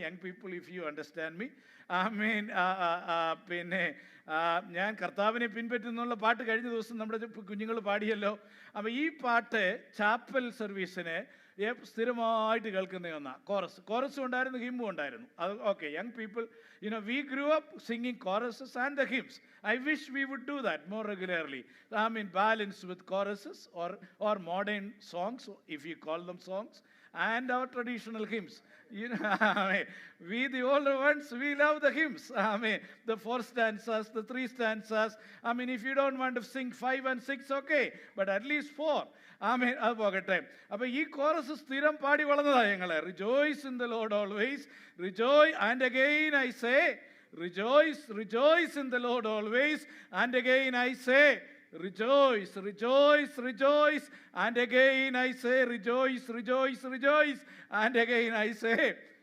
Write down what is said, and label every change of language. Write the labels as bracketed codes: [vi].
[en] Young people, if you understand me. [ml] ആമേൻ. പിന്നെ ഞാൻ കർത്താവിനെ പിൻപറ്റുന്നുള്ള പാട്ട് കഴിഞ്ഞ ദിവസം നമ്മുടെ കുഞ്ഞുങ്ങൾ പാടിയല്ലോ. അപ്പോൾ ഈ പാട്ട് ചാപ്പൽ സർവീസിന് സ്ഥിരമായിട്ട് കേൾക്കുന്ന ഒന്നാണ്. കോറസും ഉണ്ടായിരുന്നു, ഹിമ്മും ഉണ്ടായിരുന്നു. അത് okay. [en] Young people, we grew up singing choruses and the hymns. I wish we would do that more regularly. Balance with choruses or modern songs, if you call them songs, and our traditional hymns. We the older ones, we love the hymns. The 4 stanzas, the 3 stanzas. If you don't want to sing 5 and 6, okay, but at least 4. [ml] അത് പോകട്ടെ. അപ്പോൾ ഈ chorus സ്ഥിരം പാടി വളർന്നതാണ് ഞങ്ങൾ. [en] Rejoice in the Lord always, rejoice and again I say, rejoice, rejoice in the Lord always, and again I say, rejoice, rejoice, rejoice, and again I say, rejoice, rejoice, rejoice, and again I say.